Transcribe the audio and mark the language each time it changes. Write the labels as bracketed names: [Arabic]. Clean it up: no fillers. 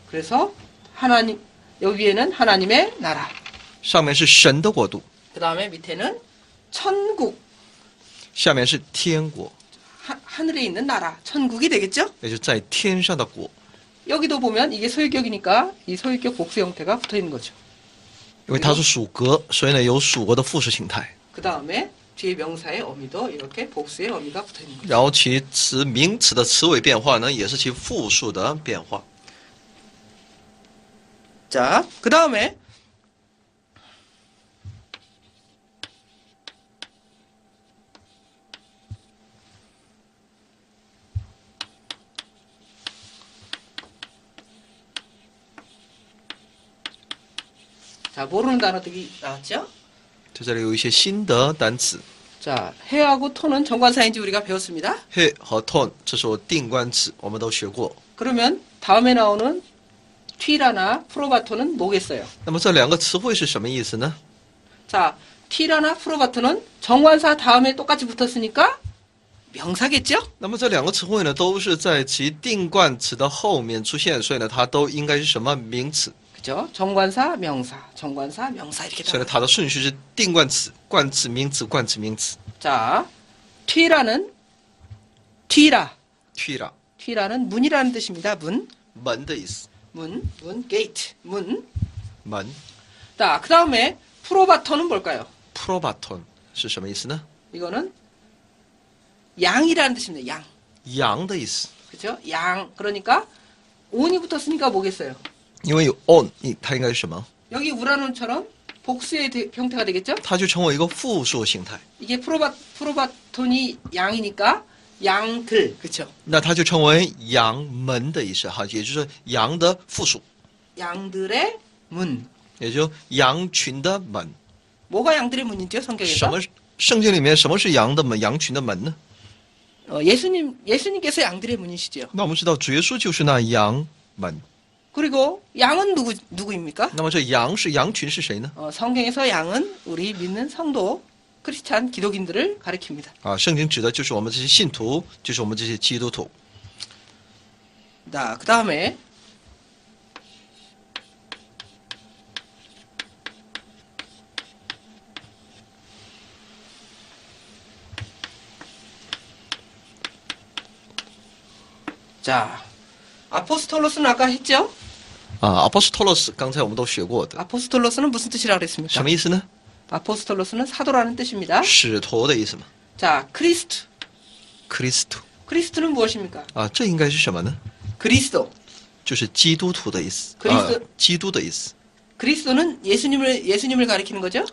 [Korean] 그래서 하나님 여기에는 하나님의 나라 [Chinese] 上面是神的国度， [Korean] 그 다음에 밑에는 천국 [Chinese] 下面是天国， [Korean] 하늘에 있는 나라 천국이 되겠죠? [Chinese] 也就在天上的国。 [Korean] 여기도 보면 이게 소유격이니까 이 소유격 복수 형태가 붙어 있는 거죠. [Chinese] 因为它是属格，所以呢有属格的复式形态。 [Korean] 그 다음에 뒤에 명사의 어미도 이렇게 복수의 어미가 붙어 있는 거죠. [Chinese] 然后其名词的词尾变化呢，也是其复数的变化。 [Korean] 자, 그 다음에 자, 모르는 단어들이 나왔죠? [Chinese] 在这里有一些新的单词， [Korean] 자, 해하고 톤은 정관사인지 우리가 배웠습니다. [Chinese] he 和 tone， 这是我定冠词，我们都学过。 [Korean] 그러면 다음에 나오는 튀라나 프로바토는 뭐겠어요? [Chinese] 那么这两个词汇是什么意思呢？ [Korean] 자, 튀라나 프로바토는 정관사 다음에 똑같이 붙었으니까 명사겠죠? [Chinese] 那么这两个词汇呢，都是在其定冠词的后面出现，所以呢，它都应该是什么名词？ [Korean] 그죠? 정관사, 명사 이렇게 [Chinese] 所以呢， [Korean] 나와요. [Chinese] 它的顺序是定冠词、冠词、名词、冠词、名词。 [Korean] 자, 튀라는 튀라. [Chinese] tira [Korean] 튀라는 문이라는 뜻입니다. 문, [Chinese] 门的意思， [Korean] gate, 문. [Chinese] 门。 [Korean] 자, 그 다음에 프로바토는 뭘까요? [Chinese] probaton 是什么意思呢？ [Korean] 이거는 양이라는 뜻입니다. 양. [Chinese] 羊的意思， [Korean] 그죠? 양. 그러니까 온이 붙었으니까 뭐겠어요? [Chinese] 因为有 on， 它应该是什么？ [Korean] 여기 우라논처럼 복수의 형태가 되겠죠? [Chinese] 它就成为一个复数形态， [Korean] 이게 프로바톤이 양이니까 양들. 그쵸? [Chinese] 那它就成为羊门的意思哈，也就是羊的复数， [Korean] 양들의 문. [Chinese] 也就羊群的门。 [Korean] 뭐가 양들의 문이죠? [Chinese] 什 [Korean] 성경에서? [Chinese] 么圣经里面什么是羊的门、羊群的门呢？ [Korean] 예수님께서 양들의 문이시죠. [Chinese] 那我们知道主耶稣就是那羊门， [Korean] 그리고 양은 누구입니까? [Chinese] 那么这羊是羊群是谁呢？ [Korean] 성경에서 양은 우리 믿는 성도, 크리스찬 기독인들을 가리킵니다. [Chinese] 啊，圣经指的就是我们这些信徒，就是我们这些基督徒。 [Korean] 자, 그 다음에 자, 아포스톨로스는 아까 했죠? [Chinese] 啊，apostolos 刚才我们都学过的， [Korean] 아포스톨로스는 무슨 뜻이라고 [Chinese] 什 [Korean] 그랬습니까? [Chinese] 么意思呢？ [Korean] 아포스톨로스는 사도라는 뜻입니다. [Chinese] 使徒的意思嘛。 [Korean] 자, 크리스트. [Chinese] Christo [Korean] 크리스트는 무엇입니까? [Chinese] 啊，这应该是什么呢？ [Korean] 그리스도. [Chinese] 就是基督徒的意思。 [Korean] 그리스도 [Chinese] 基督的意思。 [Korean] 그리스도는 예수님을 가리키는 거죠?